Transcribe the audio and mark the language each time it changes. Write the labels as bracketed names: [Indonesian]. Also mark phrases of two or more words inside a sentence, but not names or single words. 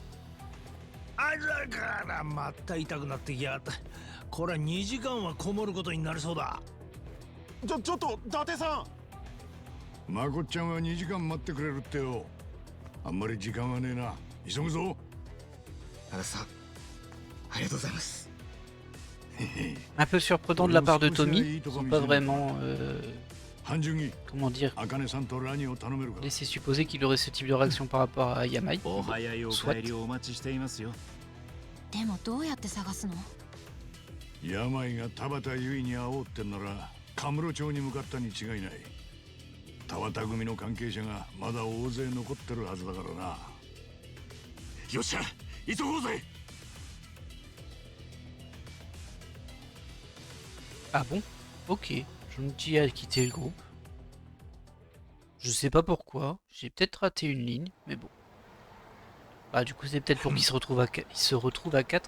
[Japanese] あらからまた痛くなってきやがった。これは2時間はこもることになりそうだ。ちょっと伊達さん。まこっちゃんは2時間待ってくれるってよ。あんまり時間はねえな。急ぐぞ。足立さん、ありがとうございます。 [French] Un peu surprenant de la part de Tommy. Ils sont pas vraiment, comment dire, laisser supposer qu'il aurait ce type de réaction par rapport à Yamai. [Japanese] お早いお帰りをお待ちしていますよ。でもどうやって探すの？病が田畑優衣に会おうってんならカムロ町に向かったに違いない。田畑組の関係者がまだ大勢残ってるはずだからな。よっしゃ、急ごうぜ。 [French] Ah bon? Ok, je me dis à quitter le groupe. Je sais pas pourquoi, j'ai peut-être raté une ligne, mais bon. Bah du coup c'est peut-être pour qu'ils se retrouvent à 4.